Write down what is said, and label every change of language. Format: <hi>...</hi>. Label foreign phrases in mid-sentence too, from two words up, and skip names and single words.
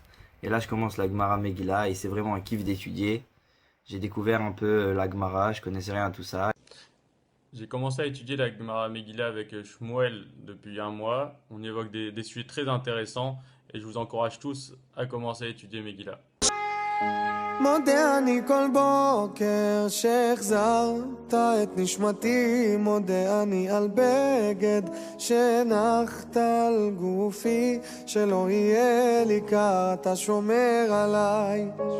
<fr>Et là, je commence la Gemara Megillah et c'est vraiment un kiff d'étudier. J'ai découvert un peu la Gemara, je connaissais rien à tout ça. J'ai commencé à étudier la Gemara Megillah avec Shmuel depuis 1 mois. On évoque des sujets très intéressants et je vous encourage tous à commencer à étudier Megillah.</fr> <he>מודה אני כל בוקר שהחזרת את נשמתי, מודה אני על בגד שנחת על גופי, שלא יהיה לי קר, אתה שומר עליי.</he>